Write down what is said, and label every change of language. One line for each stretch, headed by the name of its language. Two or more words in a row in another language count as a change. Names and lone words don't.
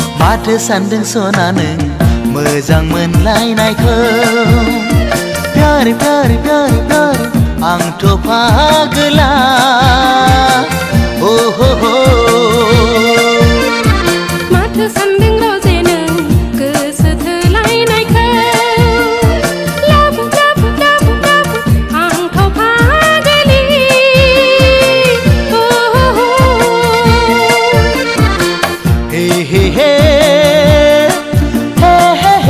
Bodo: माथो सानदों सना नों मोजां मोनलायनायखौ
Hindi: प्यार प्यार प्यार प्यार
Bodo: आंथ' फागोला
English: oh ho ho
Bodo: माथो सानदों रजे नों गोसो थोलायनायखौ लाबो लाबो लाबो लाबो आंथ' फागोलि
English: oh ho ho हे हे हे हे हे